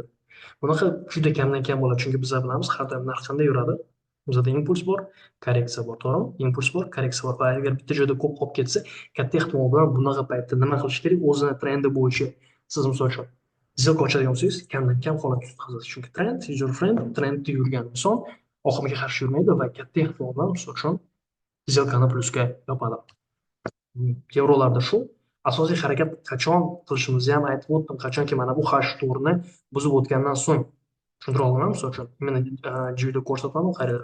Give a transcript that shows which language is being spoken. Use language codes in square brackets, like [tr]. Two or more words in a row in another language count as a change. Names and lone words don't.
[uz] Bunaqa juda kamdan kam bo'ladi, chunki bizlar bilamiz, har doim narx qanday yuradi? Bizada impuls bor, korreksiya bor, to'g'rimi? Impuls bor, korreksiya bor. Va agar bitta joyda ko'p qolib ketsa, katta ehtimol bilan bunaqa paytda nima qilish kerak? O'zini trendi bo'yicha siz misol uchun сделка ochadigan bo'lsangiz, kamdan kam holat tutqazasiz. Chunki [en] trend is your friend, [uz] trendda yurgan inson oqimga qarshi yurmaydi va katta ehtimol bilan misol uchun сделкani plyusga yopadi. Yevrolarda shu asosiy harakat qachon qilishimizni ham aytib o'tdim. Qachonki mana bu H4ni buzib o'tgandan so'ng. Tushuntira oldim, misol uchun mana GUda ko'rsatmadim, qaranglar.